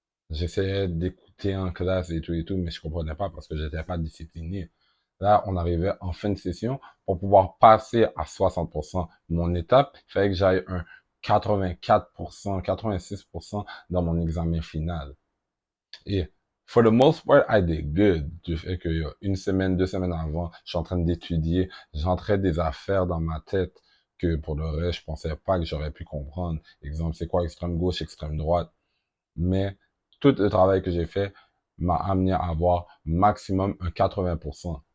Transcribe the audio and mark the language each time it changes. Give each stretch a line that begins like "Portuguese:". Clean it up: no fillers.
French: J'essayais d'écouter en classe et tout, mais je comprenais pas parce que j'étais pas discipliné. Là, on arrivait en fin de session. Pour pouvoir passer à 60% mon étape, il fallait que j'aille un 84%, 86% dans mon examen final.
English: Et for the most part, I did good.
French: Du fait que une semaine, 2 semaines avant, je suis en train d'étudier, j'entrais des affaires dans ma tête que pour le reste, je pensais pas que j'aurais pu comprendre. Exemple, c'est quoi extrême gauche, extrême droite? Mais tout le travail que j'ai fait m'a amené à avoir maximum un 80%.